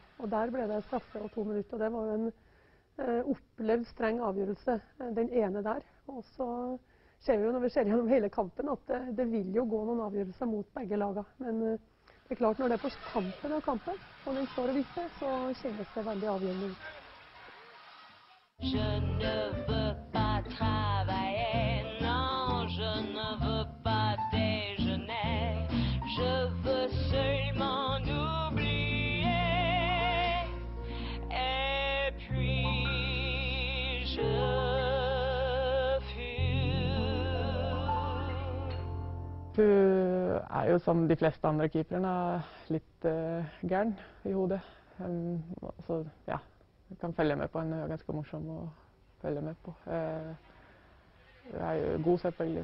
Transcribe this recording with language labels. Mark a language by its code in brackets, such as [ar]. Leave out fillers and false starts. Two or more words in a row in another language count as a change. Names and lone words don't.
[no] Og der ble det straffe og 2 minutter, og det var jo en opplevd streng avgjørelse, den ene der. Og så ser vi jo når vi ser gjennom hele kampen at det vil jo gå noen avgjørelser mot begge lagene. Men det er klart, når det er på kampen av kampen, og den står og vipper, så kjennes det veldig avgjørende ut. [fr] Je ne veux pas travailler, non, je ne veux pas déjeuner, je veux seulement oublier, et puis je [no] Hun er jo som de fleste andre keeperne litt gæren i hodet. Så ja, jeg kan følge med på henne. Hun er ganske morsom å følge med på. Hun er jo god selvfølgelig.